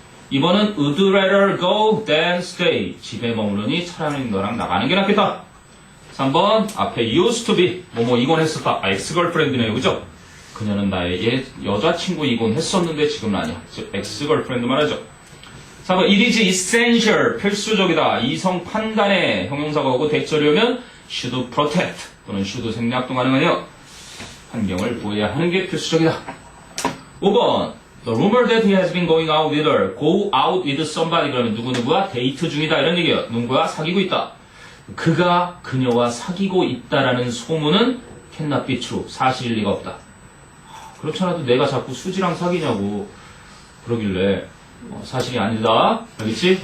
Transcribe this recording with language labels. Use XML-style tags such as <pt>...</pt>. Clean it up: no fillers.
<ko>2번은</ko> <en>would rather go than stay.</en> <ko>집에 머무르니 차라리 너랑 나가는 게 낫겠다. 3번 앞에</ko> <en>used to be.</en> <ko>뭐뭐 이건 했었다. ex-girlfriend네요. 그죠? 그녀는 나의 여자친구이곤 했었는데 지금은 아니야. 즉 ex-girlfriend 말하죠.</ko> <en>4번 it is essential.</en> <ko>필수적이다. 이성 판단에 형용사가 오고 대절이 오면</ko> <en>should protect</en> <ko>또는 should 생략도 가능하네요. 환경을 보호해야 하는 게 필수적이다. 5번.</ko> <en>The rumor that he has been going out with her. Go out with somebody.</en> <ko>그러면 누구누구와 데이트 중이다. 이런 얘기예요. 누구와 사귀고 있다. 그가 그녀와 사귀고 있다라는 소문은</ko> <en>cannot be true.</en> <ko>사실일 리가 없다. 그렇지 않아도 내가 자꾸 수지랑 사귀냐고 그러길래 사실이 아니다. 알겠지?</ko>